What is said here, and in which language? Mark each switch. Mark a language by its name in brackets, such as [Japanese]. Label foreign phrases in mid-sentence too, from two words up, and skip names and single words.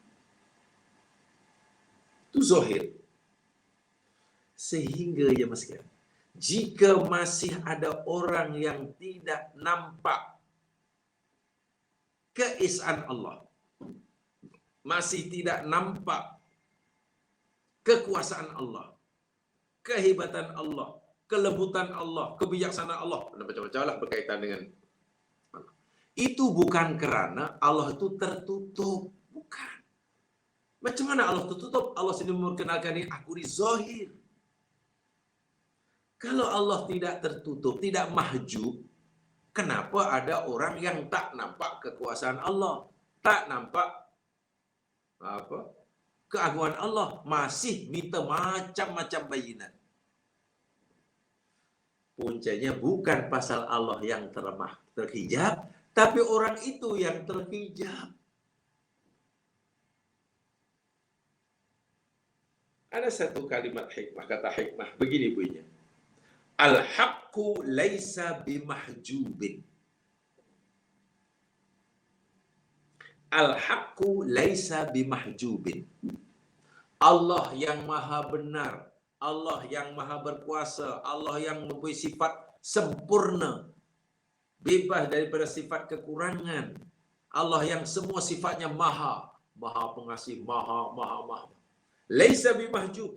[Malay] Itu zahir. Sehingga ya mas, jika masih ada orang yang tidak nampak keesaan Allah, masih tidak nampak kekuasaan Allah, kehebatan Allah, kelembutan Allah, kebijaksanaan Allah, macam-macam lah berkaitan dengan Allah. Itu bukan kerana Allah itu tertutup, bukan. Macam mana Allah tertutup? Allah sendiri memperkenalkan ini, aku di zahir. Kalau Allah tidak tertutup, tidak mahjub, kenapa ada orang yang tak nampak kekuasaan Allah, tak nampak keagungan Allah, masih minta macam-macam bayinat? Puncanya bukan pasal Allah yang terhijab, tapi orang itu yang terhijab. Ada satu kalimat hikmah, kata hikmah begini bunyinya. [Arabic] الحق ليس بمحجوب. الحق ليس بمحجوب. [Malay] Allah yang maha benar, Allah yang maha berkuasa, Allah yang mempunyai sifat sempurna, bebas daripada sifat kekurangan. Allah yang semua sifatnya maha, maha pengasih, maha. [Arabic] ليس بمحجوب.